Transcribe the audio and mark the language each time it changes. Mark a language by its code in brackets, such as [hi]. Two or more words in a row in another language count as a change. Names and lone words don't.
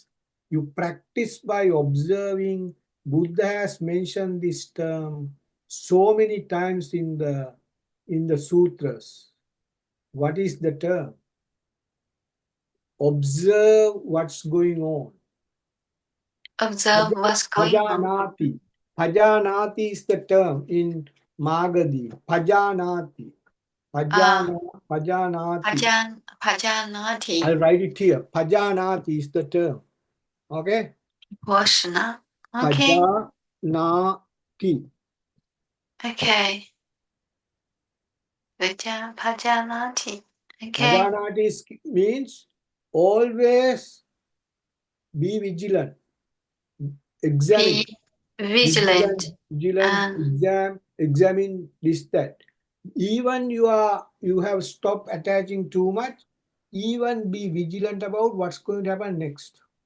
[en] You practice by observing. Buddha has mentioned this term so many times in the sutras. What is the term? Observe what's going on. Observe what's going on. Pajanati. Pajanati is the term in Magadi. Pajanati. Ah, Pajanati. pajanati. I'll write it here. Pajanati is the term. Okay? Washna. Okay. Pajanati. Okay. Pajanati. Okay. Pajanati means always be vigilant. P Examine. Vigilant. Vigilant, Um, examine this, that. Even you have stopped attaching too much, even be vigilant about what's going to happen next.